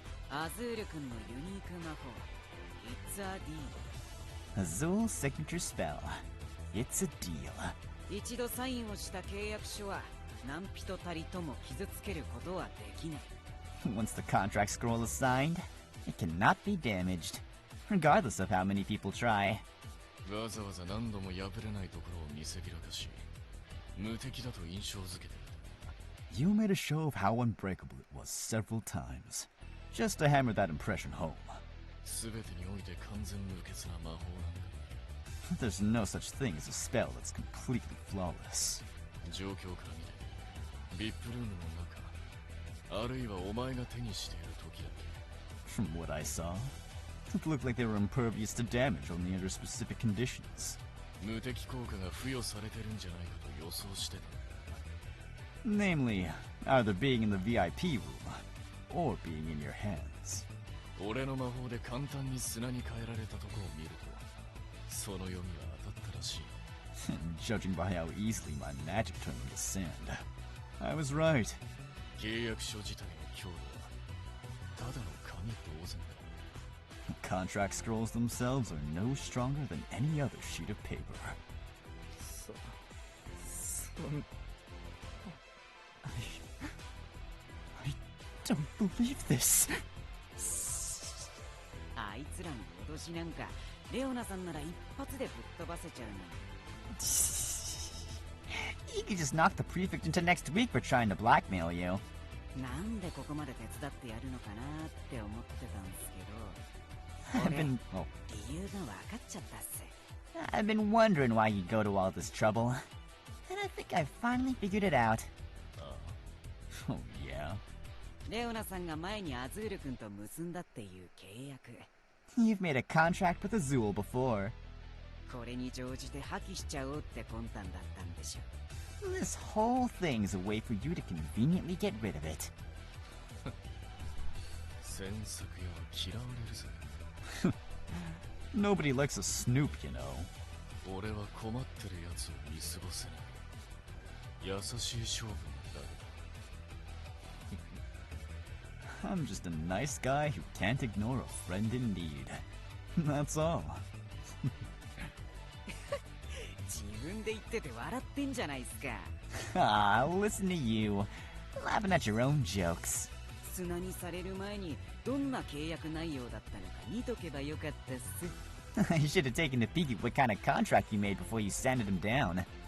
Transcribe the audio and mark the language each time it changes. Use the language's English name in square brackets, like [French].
[Japanese] アズール君のユニーク魔法 It's a deal. [English] Azul signature spell. It's a deal. [Japanese] 一度サインをした契約書は何人たりとも傷つけることはできない。 [English] Once the contract scroll is signed, it cannot be damaged, regardless of how many people try. [Japanese] わざわざ何度も破れないところを見せびらかし無敵だと印象づけてる。 [English] You made a show of how unbreakable it was several times, just to hammer that impression home. [Japanese] 全てにおいて完全無欠な魔法なんだ。 [English] There's no such thing as a spell that's completely flawless. [Japanese] 状況から見て VIP ルームの中あるいはお前が手にしている時だけ [English] From what I saw, it looked like they were impervious to damage only under specific conditions. [Japanese] 無敵効果が付与されてるんじゃないかと予想してた。 [English] Namely, either being in the VIP room, or being in your hands. [Japanese] 俺の魔法で簡単に砂に変えられたとこを見るとその読みは当たったらしい。 [English] Judging by how easily my magic turned into sand, I was right. [Japanese] 契約書自体の強度はただの紙同然だ。 [English] Contract scrolls themselves are no stronger than any other sheet of paper. [Japanese] そん [English] I don't believe this. [Japanese] あいつらの脅しなんかレオナさんなら一発でぶっ飛ばせちゃうのに。 [English] You could just knock the prefect into next week for trying to blackmail you. [Japanese] なんでここまで手伝ってやるのかなって思ってたんですけど [English] I've been, oh, [Japanese] 理由が分かっちゃったっす。 [English] I've been wondering why you'd go to all this trouble. And I think I finally figured it out. Oh, yeah? [Japanese] レオナさんが前にアズール君と結んだっていう契約 [English] You've made a contract with Azul before. [Japanese] これに乗じて破棄しちゃおうって魂胆だったんでしょ。 [English] This whole thing's a way for you to conveniently get rid of it. [Japanese] 詮索屋は嫌われるぜ。 [English] Nobody likes a snoop, you know. [Japanese] 俺は困ってる奴を見過ごせない。優しい勝負なんだ。 [English] I'm just a nice guy who can't ignore a friend in need. That's all. [Japanese] 自分で言ってて笑ってんじゃないっすか。 [English] Ah, listen to you. Laughing at your own jokes. [Japanese] 砂にされる前にどんな契約内容だったのか見とけばよかったっす。 [English] You should have taken a peek at what kind of contract you made before you sanded him down.